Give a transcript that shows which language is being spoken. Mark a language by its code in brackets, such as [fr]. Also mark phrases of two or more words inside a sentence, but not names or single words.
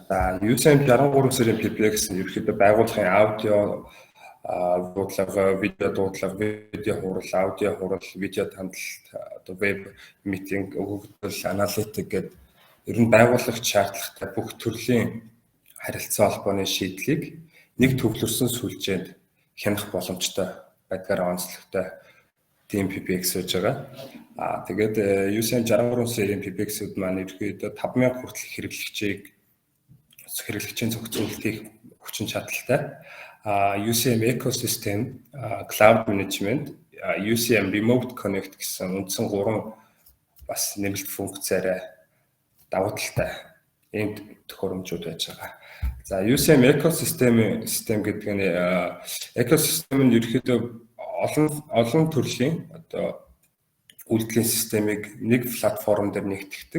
[mn] За UCM 63 сэрийн PBX нь ерөнхийдөө байгууллагын аудио дуудлага, видео дуудлага, видео хурал, аудио хурал, видео хандлалт, одоо веб митинг, өгөгдөл, аналитик гэдэг ер нь байгууллагч шаардлагатай бүх төрлийн харилцаа холбооны шийдлийг нэг төвлөрсөн сүлжээнд хянах боломжтой байдгаараа онцлогтой тийм PBX байж байгаа. Тэгээд UCM 63 сэрийн PBX-үүд маань ерөнхийдөө 5000 хүртэл хэрэглэгчийн зохицуулалтыг хүчин чадалтай. [en] UCM ecosystem, cloud management, UCM remote connect [mn] гэсэн үндсэн 3 бас нэмэлт функцаараа давуу талтай ийм төхөөрөмжүүд байж байгаа. За UCM ecosystem гэдэг нь ecosystem нь ерөнхийдөө олон төрлийн одоо үйлдлийн системийг нэг платформ дээр нэгтгэдэг.